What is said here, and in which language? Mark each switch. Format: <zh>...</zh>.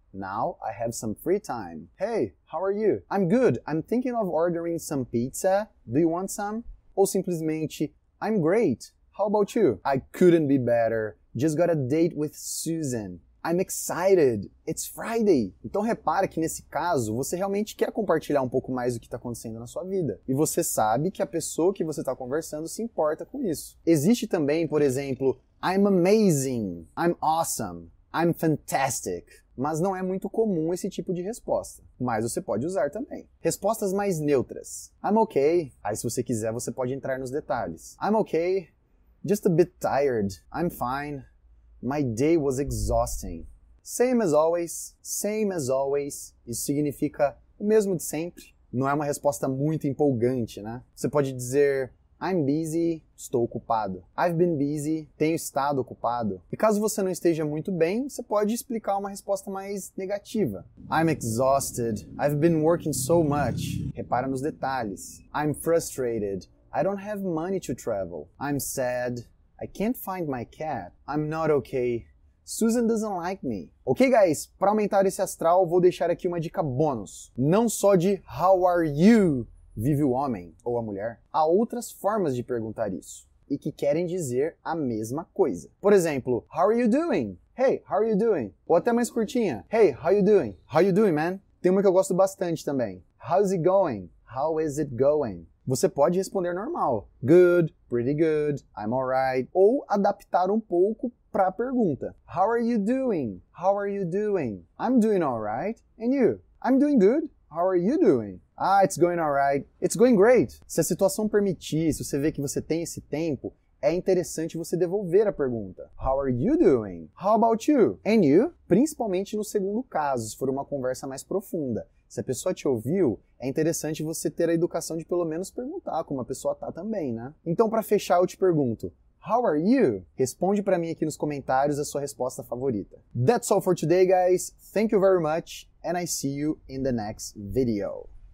<en>Now I have some free time. Hey, how are you? I'm good. I'm thinking of ordering some pizza. Do you want some?</en> <pt>Ou simplesmente,</pt> <en>I'm great. How about you? I couldn't be better. Just got a date with Susan. I'm excited. It's Friday.</en> <pt>Então repara que nesse caso, você realmente quer compartilhar um pouco mais do que está acontecendo na sua vida. E você sabe que a pessoa que você está conversando se importa com isso. Existe também, por exemplo,</pt> <en>I'm amazing. I'm awesome. I'm fantastic.</en> <pt>Mas não é muito comum esse tipo de resposta. Mas você pode usar também. Respostas mais neutras.</pt> <en>I'm okay.</en> <pt>Aí se você quiser, você pode entrar nos detalhes.</pt> <en>I'm okay. Just a bit tired. I'm fine. My day was exhausting. Same as always. Same as always.</en> <pt>Isso significa o mesmo de sempre. Não é uma resposta muito empolgante, né? Você pode dizer</pt> <en>I'm busy,</en> <pt>estou ocupado.</pt> <en>I've been busy,</en> <pt>tenho estado ocupado. E caso você não esteja muito bem, você pode explicar uma resposta mais negativa.</pt> <en>I'm exhausted. I've been working so much.</en> <pt>Repara nos detalhes.</pt> <en>I'm frustrated. I don't have money to travel. I'm sad. I can't find my cat. I'm not okay. Susan doesn't like me. Ok, guys?</en> <pt>Para aumentar esse astral, vou deixar aqui uma dica bônus. Não só de</pt> <en>how are you</en> <pt>vive o homem ou a mulher. Há outras formas de perguntar isso e que querem dizer a mesma coisa. Por exemplo,</pt> <en>how are you doing? Hey, how are you doing?</en> <pt>Ou até mais curtinha.</pt> <en>Hey, how you doing? How you doing, man?</en> <pt>Tem uma que eu gosto bastante também.</pt> <en>How's it going? How is it going?</en> <pt>Você pode responder normal.</pt> <en>Good, pretty good, I'm alright.</en> <pt>Ou adaptar um pouco para a pergunta.</pt> <en>How are you doing? How are you doing? I'm doing alright. And you? I'm doing good. How are you doing? Ah, it's going alright. It's going great.</en> <pt>Se a situação permitir, se você vê que você tem esse tempo, é interessante você devolver a pergunta.</pt> <en>How are you doing? How about you? And you?</en> <pt>Principalmente no segundo caso, se for uma conversa mais profunda. Se a pessoa te ouviu, é interessante você ter a educação de pelo menos perguntar como a pessoa tá também, né? Então, para fechar, eu te pergunto,</pt> <en>how are you?</en> <pt>Responde para mim aqui nos comentários a sua resposta favorita.</pt> <en>That's all for today, guys. Thank you very much, and I see you in the next video.</en>